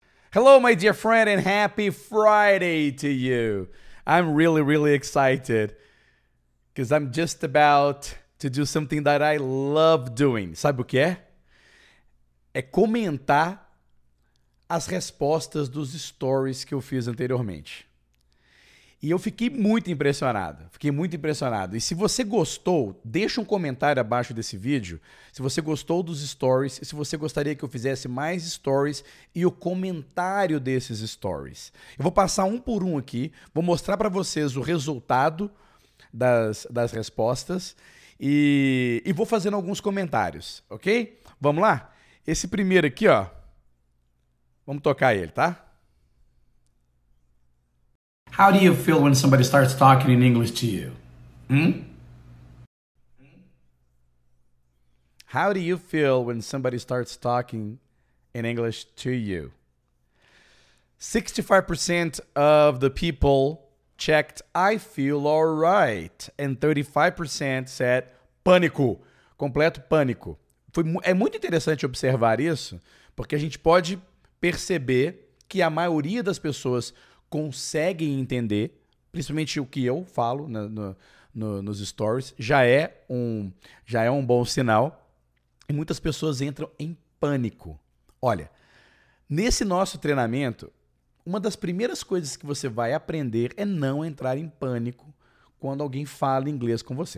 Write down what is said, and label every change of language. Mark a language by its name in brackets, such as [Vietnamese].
[English] Hello, my dear friend, and happy Friday to you. I'm really excited because I'm just about to do something that I love doing. [Portuguese] Sabe o que é? É comentar as respostas dos stories que eu fiz anteriormente. E eu fiquei muito impressionado. E se você gostou, deixa um comentário abaixo desse vídeo. Se você gostou dos stories, e se você gostaria que eu fizesse mais stories e o comentário desses stories. Eu vou passar um por um aqui, vou mostrar para vocês o resultado das respostas e vou fazendo alguns comentários, ok? Vamos lá? Esse primeiro aqui, ó. Vamos tocar ele, tá? [English] How do you feel when somebody starts talking in English to you? How do you feel when somebody starts talking in English to you? 65% of the people checked I feel alright, and 35% said [Portuguese] pânico, completo pânico. É muito interessante observar isso, porque a gente pode perceber que a maioria das pessoas conseguem entender, principalmente o que eu falo nos stories, já é um bom sinal. E muitas pessoas entram em pânico. Olha, nesse nosso treinamento, uma das primeiras coisas que você vai aprender é não entrar em pânico quando alguém fala inglês com você.